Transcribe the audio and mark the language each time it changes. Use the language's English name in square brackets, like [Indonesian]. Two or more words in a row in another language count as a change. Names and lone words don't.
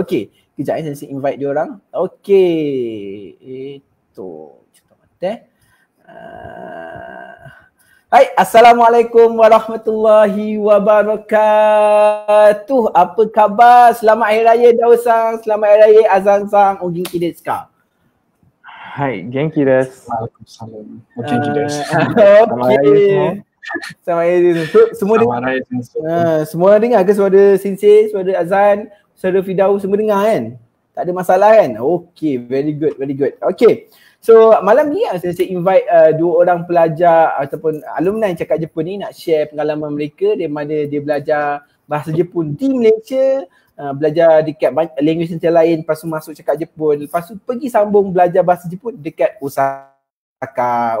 [Malay] Okay, kejap Sensei invite dia orang. Okay, itu cerita mata. [Arabic] Hai, السلام عليكم ورحمة الله وبركاته. [Malay] Apa khabar? Selamat Hari Raya Dausang, selamat Hari Raya Azan-sang, [Japanese] お元気ですか? はい、元気です. Waalaikumsalam. お元気です. [Malay] Okey. Selamat Hari Raya. Semua dengar? Semua orang dengar ke suara Sensei, suara Azan, suara Fidau, semua dengar kan? Tak ada masalah kan? Okey, [English] very good, very good. [Malay] Okey. So malam ni saya invite dua orang pelajar ataupun alumni Cakap Jepun ni nak share pengalaman mereka di mana dia belajar bahasa Jepun di Malaysia, belajar dekat [English] language center [Malay] lain, lepas tu masuk Cakap Jepun, lepas tu pergi sambung belajar bahasa Jepun dekat Osaka.